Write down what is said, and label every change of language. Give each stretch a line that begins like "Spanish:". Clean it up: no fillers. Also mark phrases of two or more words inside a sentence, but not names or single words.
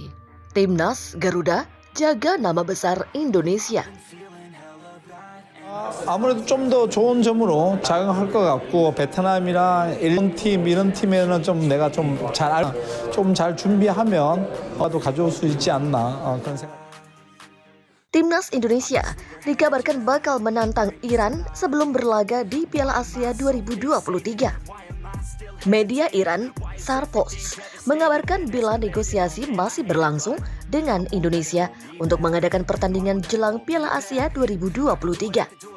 Indonesian: Timnas Garuda jaga nama besar Indonesia.
Korean: 아무래도 좀 더 좋은 점으로 작용할 것 같고 베트남이랑 일본 팀 이런 팀에는 좀 내가 좀 잘 준비하면 또 가져올 수 있지 않나 그런 생각.
Indonesian: Timnas Indonesia dikabarkan bakal menantang Iran sebelum berlaga di Piala Asia 2023. Media Iran, Sarpost, mengabarkan bila negosiasi masih berlangsung dengan Indonesia untuk mengadakan pertandingan jelang Piala Asia 2023.